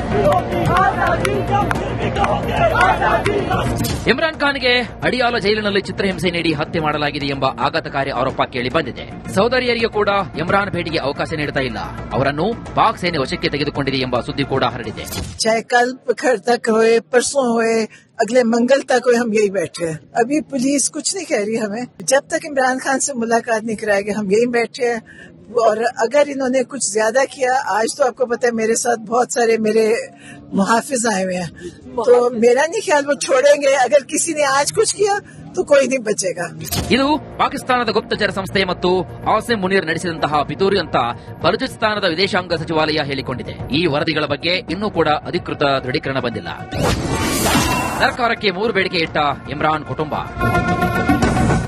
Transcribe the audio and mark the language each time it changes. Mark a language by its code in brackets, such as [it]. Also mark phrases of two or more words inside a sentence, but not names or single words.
[kn] ಇಮ್ರಾನ್ ಖಾನ್ಗೆ ಅಡಿಯಾಲ ಜೈಲಿನಲ್ಲಿ ಚಿತ್ರಹಿಂಸೆ ನೀಡಿ ಹತ್ಯೆ ಮಾಡಲಾಗಿದೆ ಎಂಬ ಆಘಾತಕಾರಿ ಆರೋಪ ಕೇಳಿ ಬಂದಿದೆ. ಸೌದರಿಯರಿಗೆ ಕೂಡ ಇಮ್ರಾನ್ ಭೇಟಿಗೆ ಅವಕಾಶ ನೀಡುತ್ತಾ ಇಲ್ಲ. ಅವರನ್ನು ಪಾಕ್ ಸೇನೆ ವಶಕ್ಕೆ ತೆಗೆದುಕೊಂಡಿದೆ ಎಂಬ ಸುದ್ದಿ ಕೂಡ ಹರಡಿದೆ. [hi] हुए अगले मंगल तक हुए हम यही बैठे हैं. अभी पुलिस कुछ नहीं कह रही हमें. जब तक इमरान खान से मुलाकात नहीं कराएंगे हम यही बैठे हैं. और अगर इन्होंने कुछ ज्यादा किया, आज तो आपको पता है मेरे साथ बहुत सारे मेरे मुहाफिज आए हुए हैं, तो मेरा नहीं ख्याल वो छोड़ेंगे. अगर किसी ने आज कुछ किया तो कोई नहीं बचेगा. [kn] ಇದು ಪಾಕಿಸ್ತಾನದ ಗುಪ್ತಚರ ಸಂಸ್ಥೆ ಮತ್ತು ಆಸಿಮ್ ಮುನೀರ್ ನಡೆಸಿದಂತಹ ಪಿತೂರಿ ಅಂತ ಬಲೂಚಿಸ್ತಾನದ ವಿದೇಶಾಂಗ ಸಚಿವಾಲಯ ಹೇಳಿಕೊಂಡಿದೆ. ಈ ವರದಿಗಳ ಬಗ್ಗೆ ಇನ್ನೂ ಕೂಡ ಅಧಿಕೃತ ದೃಢೀಕರಣ ಬಂದಿಲ್ಲ. ಸರ್ಕಾರಕ್ಕೆ 3 ಬೇಡಿಕೆ ಇಟ್ಟ ಇಮ್ರಾನ್ ಕುಟುಂಬ.